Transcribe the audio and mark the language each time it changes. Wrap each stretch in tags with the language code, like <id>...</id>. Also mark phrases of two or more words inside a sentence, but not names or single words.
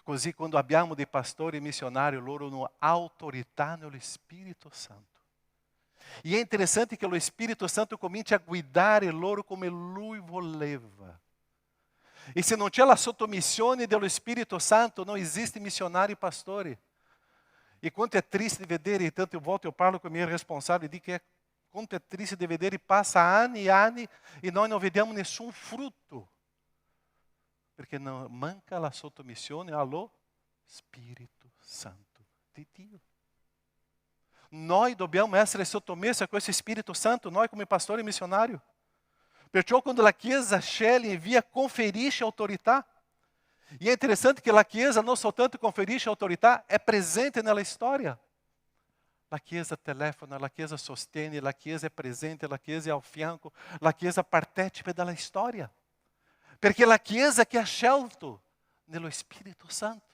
<it>Così quando abbiamo dei pastori missionari, loro hanno autorità nello Spirito Santo. E è interessante che lo Spirito Santo comincia a guidare loro come Lui voleva. E se non c'è la sottomissione dello Spirito Santo, non esiste missionário e pastore.</it> <pt>E quanto é triste vedere, e</pt> <it>tante volte</it> <pt>eu parlo com a minha responsável, digo que quanto é triste de vedere, passa ano e ano, e nós não</pt> <it>vediamo nessun</it> <pt>fruto. Porque não</pt> <it>manca a sottomissione allo Spirito Santo di Dio. Noi dobbiamo essere sottomessi a questo Spirito Santo, noi come pastori missionário. Perciò quando la Chiesa sceglie via conferisce autorità.</it> <pt>E é interessante que a</pt> <it>Chiesa não soltanto conferisce autorità, é presente nella storia. La Chiesa telefona, la Chiesa sostiene, la Chiesa è presente, la Chiesa è al fianco, la Chiesa partecipa della storia. Perché la Chiesa che ha scelto nello Spirito Santo.</it>